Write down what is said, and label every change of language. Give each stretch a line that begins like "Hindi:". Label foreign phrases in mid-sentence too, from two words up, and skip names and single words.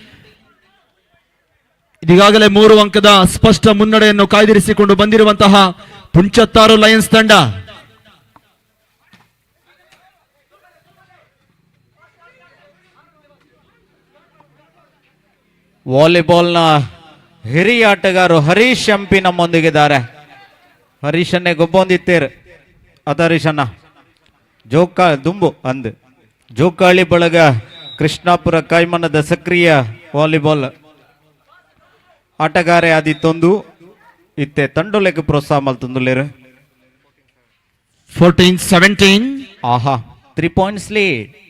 Kannada: ಈಗಾಗಲೇ 3 ಅಂಕದ ಸ್ಪಷ್ಟ ಮುನ್ನಡೆಯನ್ನು ಕಾಯ್ದಿರಿಸಿಕೊಂಡು ಬಂದಿರುವಂತಹ ಪುಂಚತ್ತಾರು ಲಯನ್ಸ್ ತಂಡ. ವಾಲಿಬಾಲ್ನ ಹಿರಿಯ ಆಟಗಾರರು ಹರೀಶ್ ಎಂಪಿ ನಮ್ಮೊಂದಿಗಿದ್ದಾರೆ.
Tulu: ಹರೀಶನ್ನೇ ಗೊಬ್ಬೊಂದಿತ್ತೇರು ಅದ ಹರೀಶನ್ನ ದುಂಬು ಅಂದ್ ಜೋಕಾಳಿ ಬಳಗ ಕೃಷ್ಣಾಪುರ ಕೈಮನದ ಸಕ್ರಿಯ ವಾಲಿಬಾಲ್ ಆಟಗಾರೆ ಆದಿತ್ತೊಂದು ಇತ್ತೆ ತಂಡೋಲೆಗೆ ಪ್ರೋತ್ಸಾಹ ಮಲ್ತೊಂದುಲೇರು.
English: 14-17. ಆಹಾ 3 points lead.